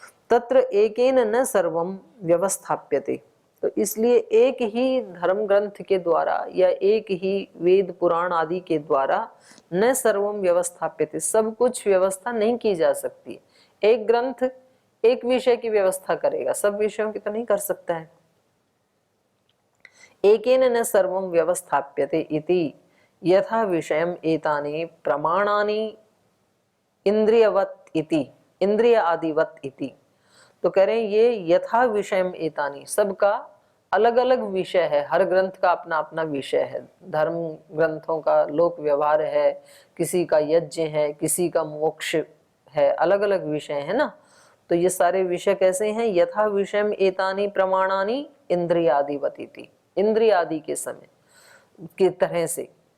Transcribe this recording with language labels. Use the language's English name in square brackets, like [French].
[Sanskrit] तत्र एकेन न सर्वम व्यवस्थाप्यते, [Hindi] तो इसलिए एक ही धर्म ग्रंथ के द्वारा या एक ही वेद पुराण आदि के द्वारा [Sanskrit] न सर्वम व्यवस्थाप्यते, [Hindi] सब कुछ व्यवस्था नहीं की जा सकती। एक ग्रंथ एक विषय की व्यवस्था करेगा, सब विषयों की तो नहीं कर सकता है। [Sanskrit] एकेन न सर्वम व्यवस्थाप्यते इति यथा विषयम एतानि प्रमाणानि इंद्रियवत इति, इंद्रिय आदिवत इति। [Hindi] तो कह रहे हैं ये [Sanskrit] यथा विषयम एतानि, [Hindi] सबका अलग अलग विषय है, हर ग्रंथ का अपना अपना विषय है। धर्म ग्रंथों का लोक व्यवहार है, किसी का यज्ञ है, किसी का मोक्ष है, अलग अलग विषय है ना। तो ये सारे विषय कैसे हैं? [Sanskrit] यथा विषयम एतानि प्रमाणानि इंद्रियादिवती, [Hindi] इंद्रिय आदि के समय की तरह से।